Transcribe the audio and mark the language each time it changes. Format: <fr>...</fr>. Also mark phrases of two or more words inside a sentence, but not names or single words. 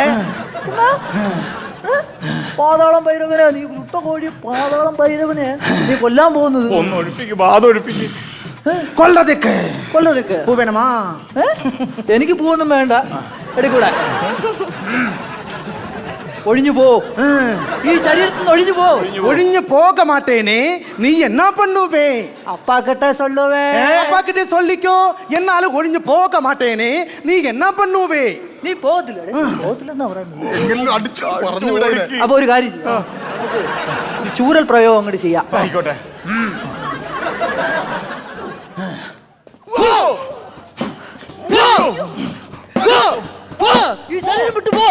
<ml>പാതാളം ഭൈരവനെ, നീ ചുട്ടുകോഴി പാതാളം ഭൈരവനെ നീ കൊല്ലാൻ പോകുന്നത്? ഒന്ന് ഒഴിപ്പിക്ക്, ബാധ ഒഴിപ്പിക്ക്. കൊല്ലത്തേക്ക്. കൊല്ലത്തേക്ക്.</ml> <ta>பூ வேணுமா?</ta> <ml>എനിക്ക് പൂവൊന്നും വേണ്ട. എടുക്കൂടെ? ഒഴിഞ്ഞു പോ. ഈ ശരീരത്തിൽ നിന്ന് ഒഴിഞ്ഞു പോ.</ml> <ta>ஒழிஞ்சு போக மாட்டேனே, நீ என்ன பண்ணுவே? அப்பா கிட்ட சொல்லுவே. அப்பா கிட்ட சொல்லிக்கோ, என்னால ஒழிஞ்சு போக மாட்டேனே, நீ என்ன பண்ணுவே?</ta> <ml>നീ പോകത്തില്ലെന്നാ പറയുന്നത്. എങ്കിലും അടിച്ചു പറഞ്ഞു വിടാ ഇതിനെ. അപ്പൊ ഒരു കാര്യം ചെയ്യ്. ഒരു ചൂരൽ പ്രയോഗം അങ്ങോട്ട് ചെയ്യാം. ആയിക്കോട്ടെ. ഈ ശരീരം വിട്ടു പോ.</ml>